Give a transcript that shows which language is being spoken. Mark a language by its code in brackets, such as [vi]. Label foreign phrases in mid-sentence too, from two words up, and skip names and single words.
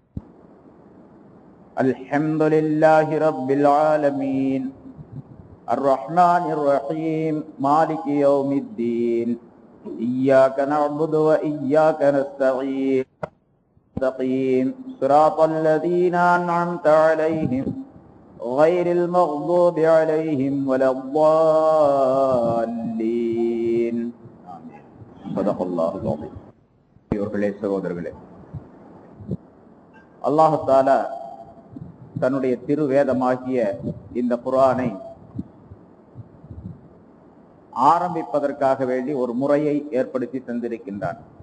[ar] الحمد لله رب العالمين الرحمن الرحيم مالك يوم الدين إياك نعبد وإياك نستعين صراط الذين أنعمت عليهم غير المغضوب عليهم ولا الضالين صدق الله العظيم. [ta] சகோதரர்களே, அல்லாஹ் தஆலா தன்னுடைய திருவேதமாகிய இந்த குர்ஆனை ஆரம்பிப்பதற்காக வேண்டி ஒரு முறையை ஏற்படுத்தி தந்திருக்கின்றான்.